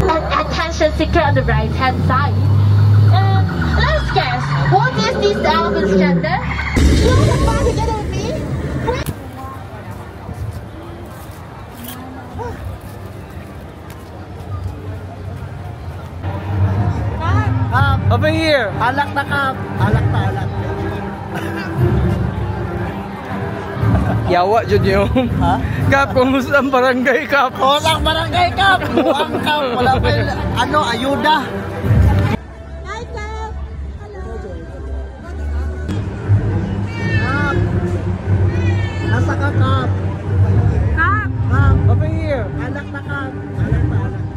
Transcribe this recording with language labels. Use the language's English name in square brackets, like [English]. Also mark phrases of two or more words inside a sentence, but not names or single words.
[English] And attention seeker on the right-hand side. Let's guess, what is this elephant's gender? You want to find together with me? Over here! [Filipino] Alak na kap! Alak na alak. [Cebuano] Yawa jud yung. Ha? [Filipino] Kap, kumusta ang barangay kap? Walang barangay kap! Buang kap! Wala pa yung, ayuda! [English] Hi, Kap! Hello! [Filipino] Kap! Nasa ka kap? Kap! Kap! [English] Over here! [Filipino] Alak na kap! Alak na alak.